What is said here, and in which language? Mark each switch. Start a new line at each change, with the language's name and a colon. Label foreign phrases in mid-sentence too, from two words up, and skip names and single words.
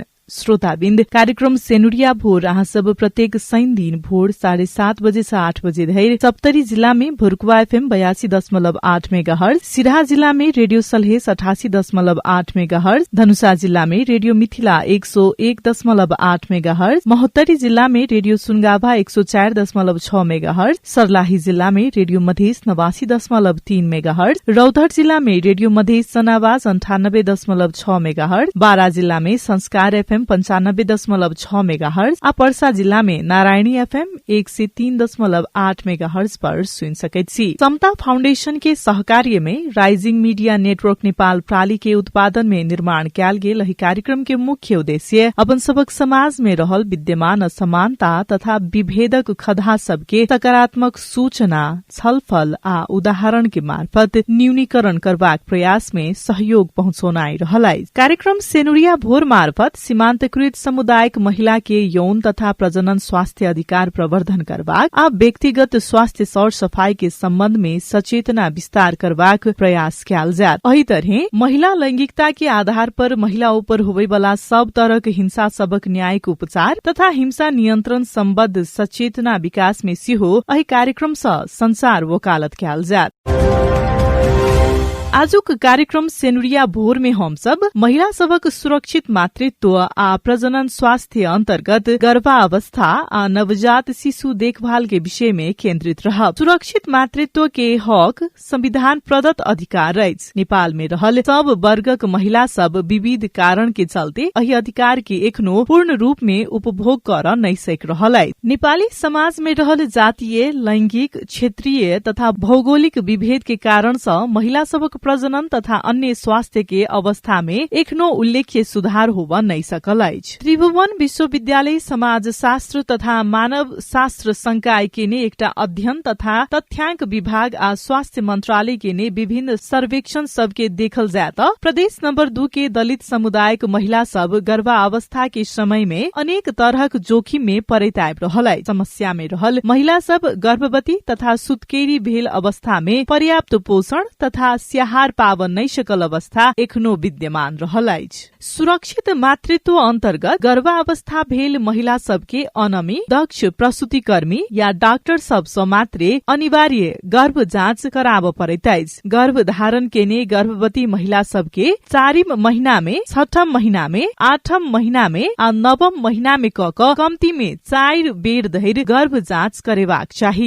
Maithili: श्रोताबिन्द कार्यक्रम सेनुरिया भोर अहाँ सब प्रत्येक शनि दिन भोर 7:30 बजे से 8 बजे धरि सप्तरी जिल्ला में भुरकुवा एफएम 82.8 मेगाहर्ज, सिराहा जिल्ला में रेडियो सलहेस 88.8 मेगाहर्ज, धनुषा जिल्ला में रेडियो मिथिला 101.8 मेगाहर्ज, महोत्तरी जिल्ला में रेडियो सुनगाभा 104.6 मेगाहर्ज, सर्लाही जिल्ला में रेडियो मधेस 89.3 मेगाहर्ज, रौतहट जिल्ला में रेडियो मधेस सनावास 98.6 मेगाहर्ज, बारा जिल्ला में संस्कार एफएम 95.6 मेगाहर्ज, पर्सा जिल्ला में नारायणी एफएम 103.8 मेगाहर्ज पर सुन सकैत छी। समता फाउंडेशन के सहकार्य में राइजिंग मीडिया नेटवर्क नेपाल प्राली के उत्पादन में निर्माण कैल गेल एही कार्यक्रम के मुख्य उद्देश्य अपन सबक समाज में रहल विद्यमान असमानता तथा विभेदक खदा सबके सकारात्मक सूचना, छलफल आ उदाहरण के मार्फत न्यूनीकरण करबाक प्रयास में सहयोग पहुंचाउनाइ रहलै। कार्यक्रम सेनुरिया भोर मार्फत सीमान्तकृत समुदायिक महिला के यौन तथा प्रजनन स्वास्थ्य अधिकार प्रवर्धन करबाक आ व्यक्तिगत स्वास्थ्य सर सफाई के सम्बन्ध में सचेतना विस्तार करबाक प्रयास कैल जात। एही तरह महिला लैंगिकता के आधार पर महिला ऊपर होबे वाला सब तरह के हिंसा सबक न्यायिक उपचार तथा हिंसा नियन्त्रण सम्बद्ध सचेतना विकास में सिहो एही कार्यक्रम सँ संसार वकालत कैल जात। आजुक कार्यक्रम सेनुरिया भोर में हम सब महिला सबक सुरक्षित मातृत्व आ प्रजनन स्वास्थ्य अंतर्गत गर्भावस्था आ नवजात शिशु देखभाल के विषय में केन्द्रित रहब। सुरक्षित मातृत्व के हक संविधान प्रदत्त अधिकार अछि। नेपाल में रहल सब वर्गक महिला सब विविध कारण के चलते एही अधिकार के एखनो पूर्ण रूप में उपभोग कर नै सक रहल अछि। नेपाली समाज में रहल जातीय, लैंगिक, क्षेत्रीय तथा भौगोलिक विभेद के कारण सँ महिला सबक प्रजनन तथा अन्य स्वास्थ्य के अवस्था में एखनो उल्लेख्य सुधार होब नै सकल अछि। त्रिभुवन विश्वविद्यालय समाजशास्त्र तथा मानव शास्त्र संकाय के ने एकटा अध्ययन तथा तथ्यांक विभाग आ स्वास्थ्य मंत्रालय के ने विभिन्न सर्वेक्षण सबके देखल जाय त प्रदेश नंबर 2 के दलित समुदायक महिला सब गर्भावस्था के समय में अनेक तरहक जोखिम में पड़ैत आबि रहल अछि। समस्या में रहल महिला सब गर्भवती तथा सुत्केरी भेल अवस्था में पर्याप्त पोषण तथा स्याहार पावन नै सकल अवस्था एखनो विद्यमान रहल अछि। सुरक्षित मातृत्व अंतर्गत गर्भावस्था भेल महिला सबके अनमी, दक्ष प्रसूतिकर्मी या डाक्टर सब सँ मात्रे अनिवार्य गर्भ जाँच कराब पड़ैत अछि। गर्भ धारण केने गर्भवती महिला सबके 4 महीना में, 6 महीना में, 8 महीना में आ 9 महीना में कक कम्ती में 4 बेर धरि गर्भ जाँच करेबाक चाही।